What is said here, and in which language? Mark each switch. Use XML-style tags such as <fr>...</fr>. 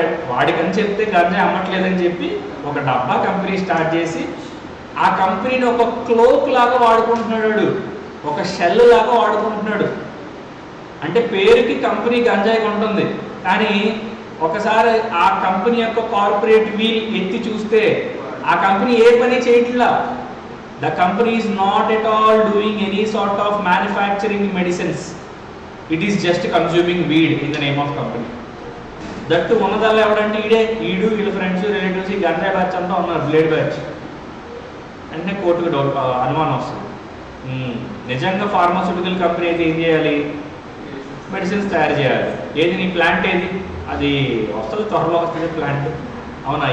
<te>వాడికని చెప్తే గంజాయి అమ్మట్లేదని చెప్పి ఒక డబ్బా కంపెనీ స్టార్ట్ చేసి ఆ కంపెనీని ఒక క్లోక్ లాగా వాడుకుంటున్నాడు, ఒక షెల్ లాగా వాడుకుంటున్నాడు. అంటే పేరుకి కంపెనీ గంజాయి ఉంటుంది, కానీ ఒకసారి ఆ కంపెనీ యొక్క కార్పొరేట్ వీల్ ఎత్తి చూస్తే ఆ కంపెనీ ఏ పని చేయట్లా.</te> <en>The company is not at all doing any sort of manufacturing medicines. It is just consuming weed in the name of company.</en> <te>That ఉన్నదాల్లో ఎవడంటే వీళ్ళ ఫ్రెండ్స్ రిలేటివ్స్ ఈ గంజాయి బ్యాచ్ అంతా ఉన్నారు, బ్లేడ్ బ్యాచ్. అంటే కోర్టుకు అనుమానం వస్తుంది. నిజంగా ఫార్మాస్యూటికల్ కంపెనీ అయితే ఏం చేయాలి, మెడిసిన్స్ తయారు చేయాలి. ఏది నీ ప్లాంట్ ఏది, అది వస్తుంది త్వరలో వస్తుంది ప్లాంట్, అవునా?</te>